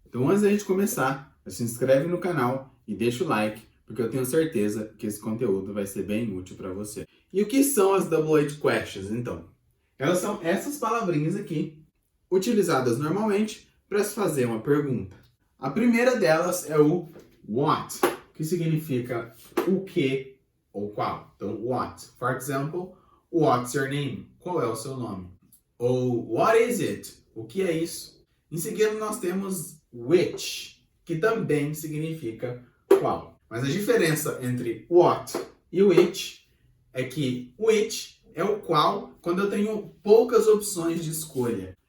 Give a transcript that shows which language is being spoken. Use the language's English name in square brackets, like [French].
[Portuguese] Então antes da gente começar, se inscreve no canal e deixa o like, porque eu tenho certeza que esse conteúdo vai ser bem útil para você. E o que são as Double H Questions, então? Elas são essas palavrinhas aqui, utilizadas normalmente para se fazer uma pergunta. A primeira delas é o what, que significa o que ou qual. Então, what. [English] For example, what's your name? [Portuguese] Qual é o seu nome? Ou [English] what is it? [Portuguese] O que é isso? Em seguida, nós temos which, que também significa qual. Mas a diferença entre what e which é que which é o qual quando eu tenho poucas opções de escolha.